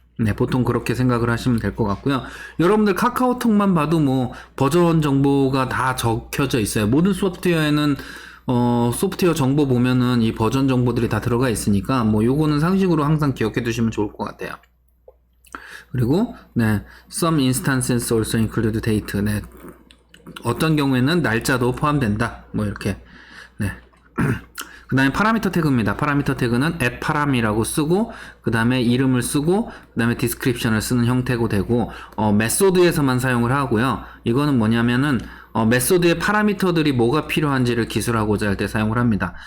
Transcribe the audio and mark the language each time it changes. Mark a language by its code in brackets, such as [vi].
[ko] 네, 보통 그렇게 생각을 하시면 될 것 같고요. 여러분들 카카오톡만 봐도 뭐 버전 정보가 다 적혀져 있어요. 모든 소프트웨어에는 소프트웨어 정보 보면은 이 버전 정보들이 다 들어가 있으니까 뭐 요거는 상식으로 항상 기억해 두시면 좋을 것 같아요. [en] 그리고 some instances also include date. [ko] 어떤 경우에는 날짜도 포함된다. 뭐 이렇게. 그 다음에 파라미터 태그입니다. 파라미터 태그는 at param이라고 쓰고, 그 다음에 이름을 쓰고, 그 다음에 description을 쓰는 형태고 되고, 메소드에서만 사용을 하고요. 이거는 뭐냐면은 메소드의 파라미터들이 뭐가 필요한지를 기술하고자 할 때 사용을 합니다.